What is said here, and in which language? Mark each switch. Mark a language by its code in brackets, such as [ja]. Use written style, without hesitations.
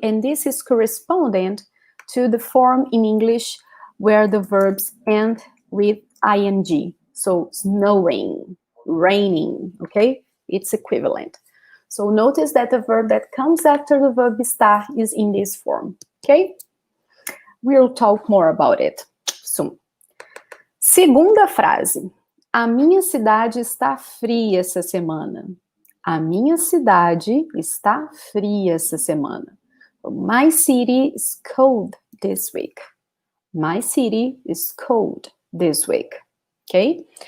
[en] And this is correspondent to the form in English where the verbs end with ing. So snowing, raining, okay? It's equivalent. So notice that the verb that comes after the verb estar is in this form, okay? We'll talk more about it soon. [pt] Segunda frase. A minha cidade está fria essa semana. A minha cidade está fria essa semana. [en] My city is cold this week. My city is cold this week. Okay?